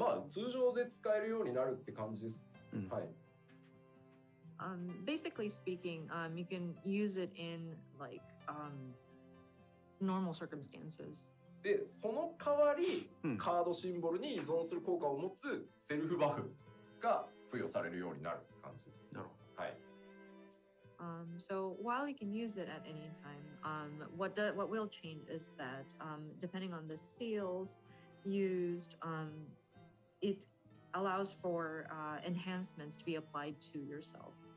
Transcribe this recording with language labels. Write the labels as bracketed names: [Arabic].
[Japanese] 通常で使えるようになるって感じです。はい。 [English] Basically speaking, you can use it in like normal circumstances. [Japanese] で、その代わり、カードシンボルに依存する効果を持つセルフバフが付与されるようになるって感じです。なるほど。はい。 [English] So while you can use it at any time, what will change is that depending on the seals used, it allows for enhancements to be applied to yourself.